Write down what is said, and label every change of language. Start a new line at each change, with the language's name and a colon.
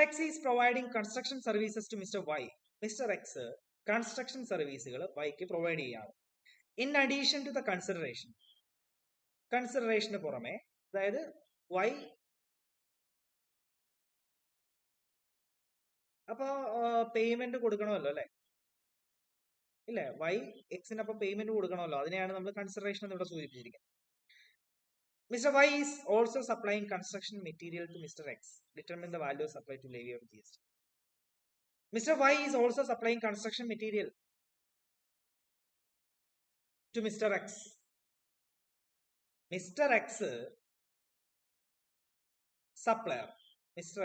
English: X is providing construction services to Mr. Y. Mr.
Malayalam: X construction സർവീസുകൾ Yക്ക് provide ചെയ്യാണ്.
English: in addition to the കൺസിഡറേഷന്
Malayalam: പുറമെ, അതായത് Y അപ്പൊ payment കൊടുക്കണമല്ലോ അല്ലെ, ഇല്ലേ? Y എക്സിനപ്പം പേയ്മെന്റ് കൊടുക്കണമല്ലോ, അതിനെയാണ് നമ്മൾ കൺസിഡറേഷൻ എന്ന് ഇവിടെ സൂചിപ്പിച്ചിരിക്കുന്നത്.
English: Mr. Y is also supplying construction material to Mr. X. Determine the value supplied to levy of GST. Mr. Y is also supplying construction material to Mr. X. Mr. X supplier. Mr.